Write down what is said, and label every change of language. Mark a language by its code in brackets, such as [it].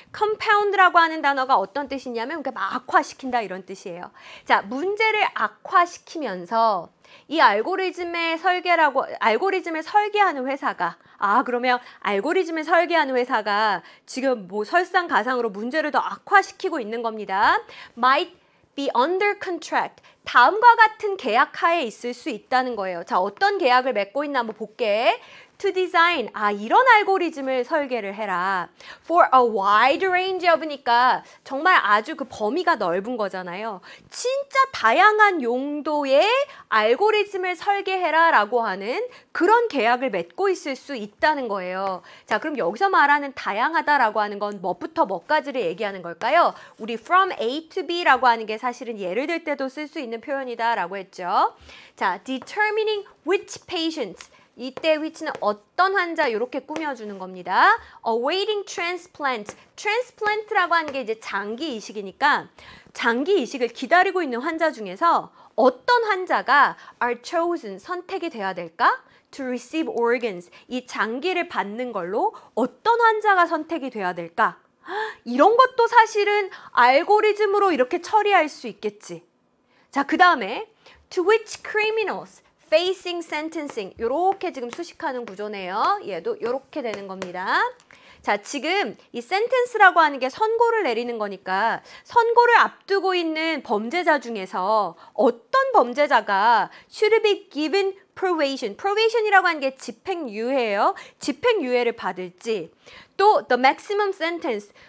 [ko] Compound라고 하는 단어가 어떤 뜻이냐면 막 악화시킨다 이런 뜻이에요. 자, 문제를 악화시키면서 이 알고리즘을 설계하는 회사가 그러면 알고리즘을 설계하는 회사가 지금 뭐 설상가상으로 문제를 더 악화시키고 있는 겁니다. [en] Might be under contract. [ko] 다음과 같은 계약 하에 있을 수 있다는 거예요. 자, 어떤 계약을 맺고 있나 한번 볼게. [en] To design. [ko] 이런 알고리즘을 설계를 해라. [en] For a wide range of [ko] 니까 정말 아주 그 범위가 넓은 거잖아요. 진짜 다양한 용도의 알고리즘을 설계해라 라고 하는 그런 계약을 맺고 있을 수 있다는 거예요. 자, 그럼 여기서 말하는 다양하다라고 하는 건 뭐부터 뭐까지를 얘기하는 걸까요? 우리 [en] from A to B [ko] 라고 하는 게 사실은 예를 들 때도 쓸 수 있는 표현이다 라고 했죠. [en] 자, determining which patients. [ko] 이때 which는 어떤 환자 이렇게 꾸며주는 겁니다. [en] Awaiting transplant. [ko] transplant라고 하는 게 이제 장기 이식이니까 장기 이식을 기다리고 있는 환자 중에서 어떤 환자가 [en] are chosen, [ko] 선택이 돼야 될까? [en] To receive organs. [ko] 이 장기를 받는 걸로 어떤 환자가 선택이 돼야 될까? 이런 것도 사실은 알고리즘으로 이렇게 처리할 수 있겠지. 자, 그 다음에 [en] To which criminals facing sentencing. [ko] 요렇게 지금 수식하는 구조네요. 얘도 요렇게 되는 겁니다. 자, 지금 이 sentence라고 하는 게 선고를 내리는 거니까 선고를 앞두고 있는 범죄자 중에서 어떤 범죄자가 [en] should be given probation. [ko] probation이라고 하는 게 집행유예예요. 집행유예를 받을지 또 [en] the maximum sentence.